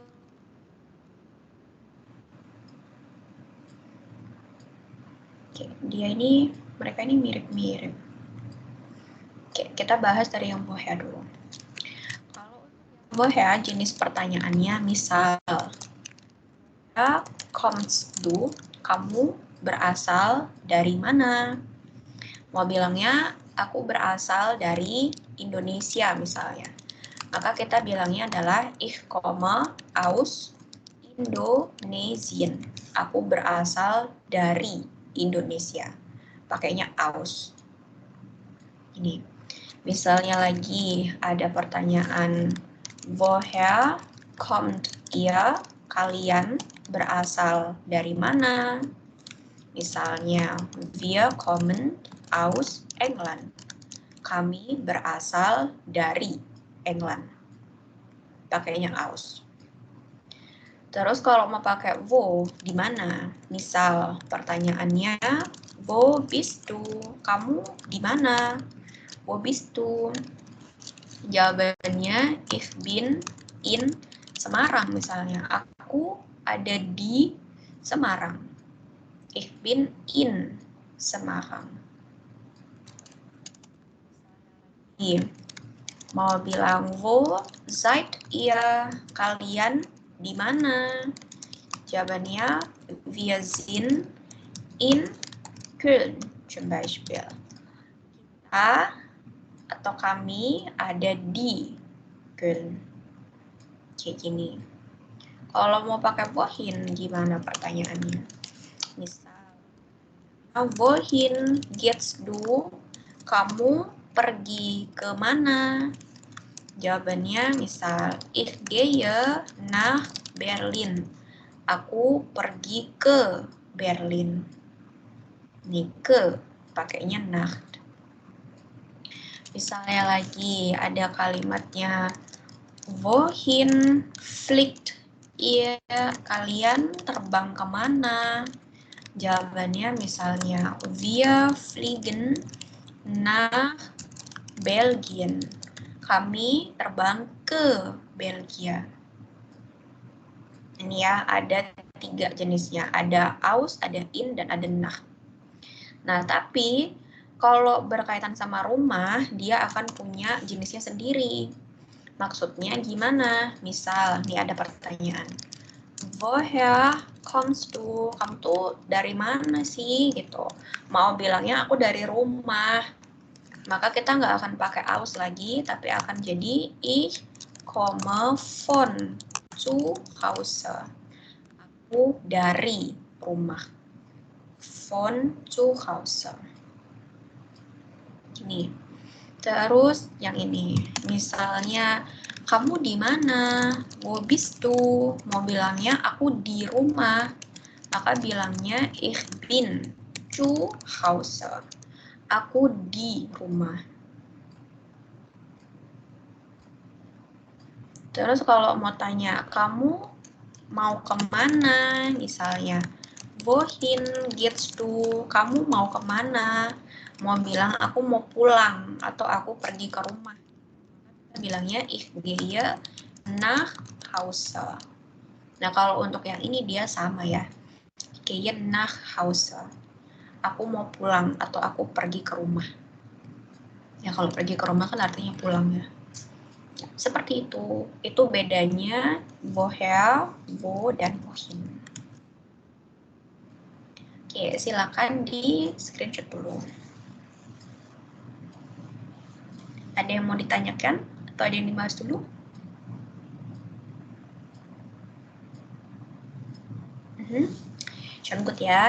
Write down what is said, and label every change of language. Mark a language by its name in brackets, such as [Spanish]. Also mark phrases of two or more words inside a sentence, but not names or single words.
[Indonesian] Oke, mereka ini mirip-mirip. Oke, kita bahas dari yang woher dulu. Kalau woher jenis pertanyaannya misal [German] kommst du, [Indonesian] kamu berasal dari mana? Mau bilangnya aku berasal dari Indonesia misalnya. Maka kita bilangnya adalah [German] ich komme aus Indonesien. [Indonesian] Aku berasal dari Indonesia. Pakainya aus. Ini. Misalnya lagi ada pertanyaan [German] woher kommt ihr? [Indonesian] Kalian berasal dari mana? [German] Misalnya wir kommen aus England. [Indonesian] Kami berasal dari England. Pakainya aus. Terus kalau mau pakai wo, di mana? Misal pertanyaannya, [German] wo bist du? [Indonesian] Kamu di mana? [German] Wo bist du? Jawabannya, ich bin in Semarang misalnya. [Indonesian] Aku ada di Semarang. [German] Ich bin in Semarang. [Indonesian] Mau bilang [German] wo seid ihr? [Indonesian] Kalian di mana? [German] Jawabannya wir sind in Köln zum Beispiel. [Indonesian] Kita atau kami ada di Köln. Kayak gini. Kalau mau pakai wohin gimana pertanyaannya? [German] Misal wohin gehst du? [Indonesian] Kamu pergi ke mana? Jawabannya misal [German] ich gehe nach Berlin. [Indonesian] Aku pergi ke Berlin. Nih ke pakainya nach. Misalnya lagi ada kalimatnya [German] wohin fliegt ihr? [Indonesian] Kalian terbang kemana? Jawabannya misalnya [German] wir fliegen nach Belgien. [Indonesian] Kami terbang ke Belgia. Ini ya, ada 3 jenisnya. Ada aus, ada in, dan ada nach. Nah, tapi kalau berkaitan sama rumah, dia akan punya jenisnya sendiri. Maksudnya gimana? Misal, nih ada pertanyaan. [German] Woher kommst du? [Indonesian] Kamu tuh dari mana sih? Gitu. Mau bilangnya aku dari rumah. Maka kita nggak akan pakai aus lagi, tapi akan jadi [German] ich komme von zu Hause. [Indonesian] Aku dari rumah. [German] Von zu Hause. [Indonesian] Ini. Terus yang ini. Misalnya, kamu di mana? [German] Wo bist du? [Indonesian] Mau bilangnya aku di rumah. Maka bilangnya [German] ich bin zu Hause. [Indonesian] Aku di rumah. Terus kalau mau tanya, kamu mau kemana? Misalnya, [German] wohin gehst du? [Indonesian] Kamu mau kemana? Mau bilang aku mau pulang atau aku pergi ke rumah. Kita bilangnya [German] ich gehe nach Hause. [Indonesian] Nah, kalau untuk yang ini dia sama ya. [German] Gehe nach Hause. [Indonesian] Aku mau pulang atau aku pergi ke rumah. Ya, kalau pergi ke rumah kan artinya pulang ya. Seperti itu. Itu bedanya [German] woher, wo, [Indonesian] dan wohin. Oke, silakan di screenshot dulu. Ada yang mau ditanyakan atau ada yang dibahas dulu? Schon good ya.